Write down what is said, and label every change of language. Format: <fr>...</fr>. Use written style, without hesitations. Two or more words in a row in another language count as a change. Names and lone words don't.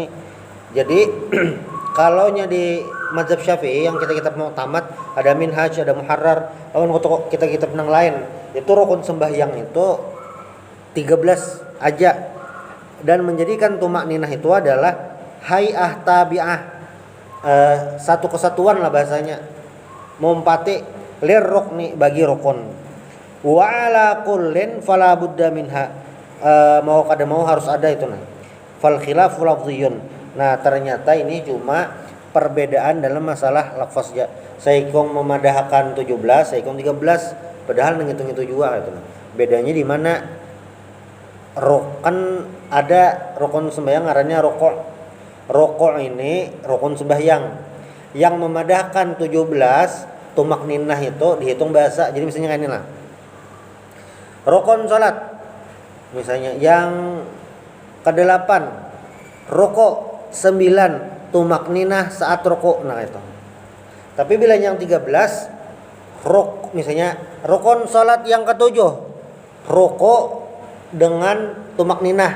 <bjn>Jadi kalaunya di mazhab Syafi'i yang kita mu'tamad ada minhaj, ada muharrar, lawan kitab yang lain itu rukun sembahyang itu 13 aja, dan menjadikan tuma'ninah itu adalah</bjn> <ar>هيئة تابعة,</ar> <bjn>satu kesatuan lah bahasanya,</bjn> <ar>مصاحبة للركن,</ar> <bjn>bagi rukun.</bjn> <ar>وعلى كل فلا بد منها,</ar> <bjn>mau kada mau harus ada itu. Nah,</bjn> <ar>فالخلاف لفظي.</ar> <bjn>Nah, ternyata ini cuma perbedaan dalam masalah lafaz ya. Saikong memadahkan 17, saikong 13, padahal ngitung itu juga gitu. Bedanya di mana? Rukun, ada rukun sembahyang ngarannya rukuk. Rukuk ini rukun sembahyang. Yang memadahkan 17 tumak ninah itu dihitung bahasa. Jadi misalnya kayak ini lah. Rukun salat misalnya yang ke-8 rukuk 9 tumak ninah saat rukuk. Nah itu. Tapi bila yang 13 misalnya rukun salat yang ketujuh, ruku dengan tumak ninah.</bjn>